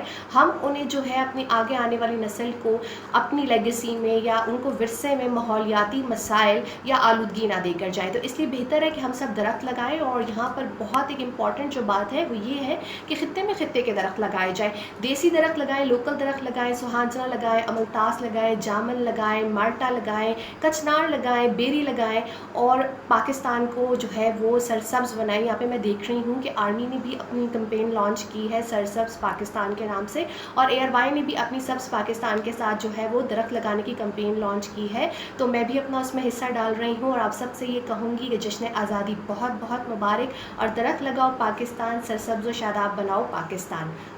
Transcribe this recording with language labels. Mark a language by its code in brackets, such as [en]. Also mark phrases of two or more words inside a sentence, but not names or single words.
[ur] ہم انہیں جو ہے اپنی آگے آنے والی نسل کو اپنی لیگیسی میں یا ان کو ورثے میں ماحولیاتی مسائل یا آلودگی نہ دے کر جائیں. تو اس لیے بہتر ہے کہ ہم سب درخت لگائیں۔ اور یہاں پر بہت ایک امپورٹنٹ جو بات ہے وہ یہ ہے کہ خطے میں خطے کے درخت لگائے جائیں. دیسی درخت لگائیں، لوکل درخت لگائیں، سہانجنا لگائیں، املتاس لگائیں، جامن لگائیں، مالٹا لگائیں، کچنار لگائیں، بیری لگائیں, اور پاکستان کو جو ہے وہ سرسبز بنائیں. یہاں پہ میں دیکھ رہی ہوں کہ آرمی نے بھی اپنی [en] campaign launch [ur] کی ہے سرسبز پاکستان کے نام سے، اور ایئروائی نے بھی اپنی سبز پاکستان کے ساتھ جو ہے وہ درخت لگانے کی [en] campaign launch [ur] کی ہے. تو میں بھی اپنا اس میں حصہ ڈال رہی ہوں، اور آپ سب سے یہ کہوں گی کہ جشن آزادی بہت بہت مبارک، اور درخت لگاؤ پاکستان، سرسبز و شاداب بناؤ پاکستان.